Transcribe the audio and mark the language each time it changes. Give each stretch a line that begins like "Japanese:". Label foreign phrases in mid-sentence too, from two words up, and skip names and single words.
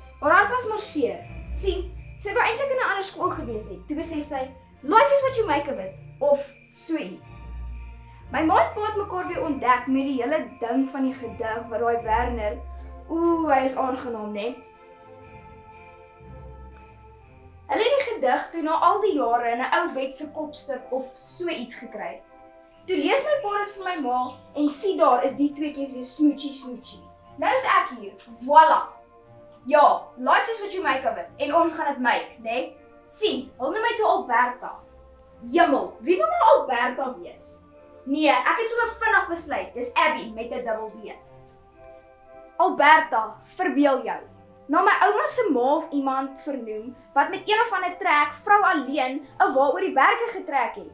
Afrikaans: Haar hart was maar seer. Sien, sy wou eintlik in 'n ander skool gewees het. Toe besef sy,
English: life is what you make of it,
Afrikaans: of so iets. My ma en pa het mekaar weer ontdek met die hele ding van die gedig wat daai Werner, hy is aangenaam, né? Hulle het die gedig toe na al die jare in 'n ou bed se kopstuk of so iets gekry. Toe lees my pa dit vir my ma en sien daar is die tweeetjies weer smootjie. Nou is ek hier, voila! Ja,
English: life is what you make of it
Afrikaans: en ons gaan dit make, né? Sien, hulle noem my toe Alberta. Jemmel, wie wil nou Alberta wees? Nee, ek het sommer vinnig besluit, dis Abby met 'n dubbel B. Alberta, verbeel jou. Na my ouma se ma of iemand vernoem wat met een of ander trek vrou alleen 'n wa oor die berge getrek het.